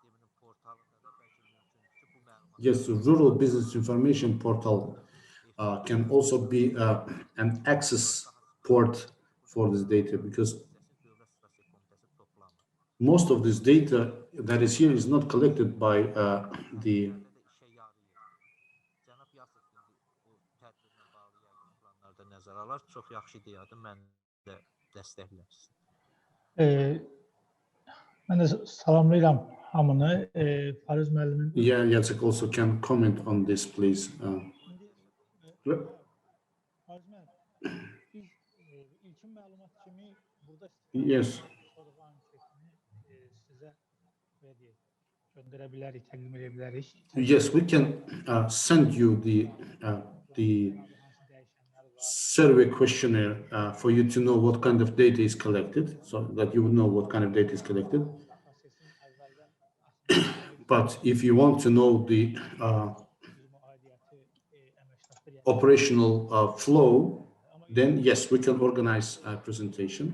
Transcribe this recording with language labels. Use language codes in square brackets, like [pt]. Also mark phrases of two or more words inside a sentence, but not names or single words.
[en] Yes, the Rural Business Information Portal can also be an access port for this data, because most of this data that is here is not collected by the [az] Çox yaxşı deyədim, mən də dəstəkləmişəm. Mən də salamlayıram hamını. Fariz müəllimin. [en] Yeah, Jacek also can comment on this, please. [az] Fariz müəllim, biz ilkin məlumat kimi burada [en] Yes. [az] sizə göndərə bilərik, təqdim edə bilərik. [en] Yes, we can send you the survey questionnaire for you to know what kind of data is collected, so that you would know what kind of data is collected. But if you want to know the operational flow, then yes, we can organize a presentation.